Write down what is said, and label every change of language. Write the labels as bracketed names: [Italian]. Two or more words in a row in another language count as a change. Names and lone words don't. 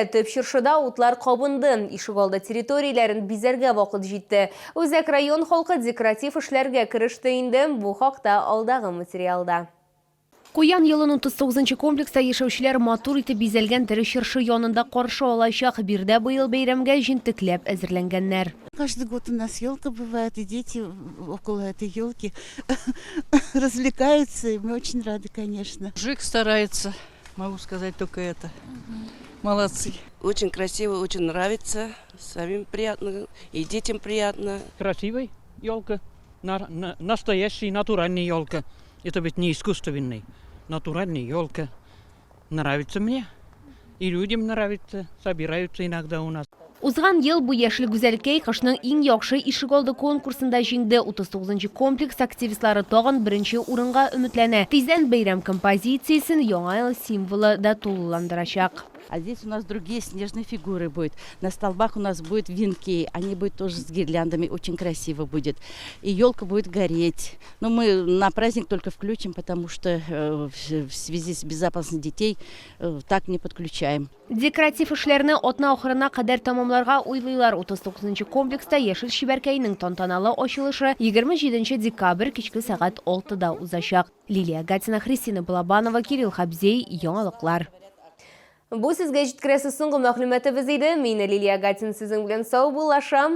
[Tatar] Төп чыршыда утлар кабынды. Ишегалды территорияләрен бизәргә вакыт җитте. Үзәк район халкы декоратив эшләргә кереште инде. Бу хакта алдагы материалда. Куян елының 39-нчы комплекста яшәүчеләр матур итеп бизәлгән тере чыршы янында каршы алачак. Бирдә быел бәйрәмгә җентекләп әзерләнгәннәр. [Russian] Каждый год у нас елка бывает, и дети около этой елки развлекаются, и мы очень рады, конечно. Жик старается, могу сказать только это. Молодцы. Очень красиво, очень нравится, самим приятно, и детям приятно. Красивая елка, настоящая натуральная елка. Это ведь не искусственный, натуральная елка. Нравится мне, и людям нравится, собираются иногда у нас. [Tatar] Узган ел бу яшел гүзәлкәй кышның иң яхшы ишегалды конкурсында җиңде. 39-нчы комплекс активистлары тагын беренче урынга өметләнә. Тиздән бәйрәм композициясен яңа ел символы да тулыландырачак. [Russian] А здесь у нас другие снежные фигуры будут. На столбах у нас будут венки. Они будут тоже с гирляндами. Очень красиво будет. И елка будет гореть. Но мы на праздник только включим, потому что в связи с безопасностью детей так не подключаем. [Tatar] Декоратив эшләрне атна ахырына кадәр тамамларга уйлыйлар. 39-нчы комплекста яшел шибәркәйнең тантаналы ачылышы 27 декабрь кичке сәгать 6-да узачак. Лилия Гатина, Христина Балабанова, Кирилл Хабзей, яңалыклар. Бу сезгә җиткерәсе соңгы мәгълүматыбыз иде. Мин Лилия Гатина сезнең белән сау булашам.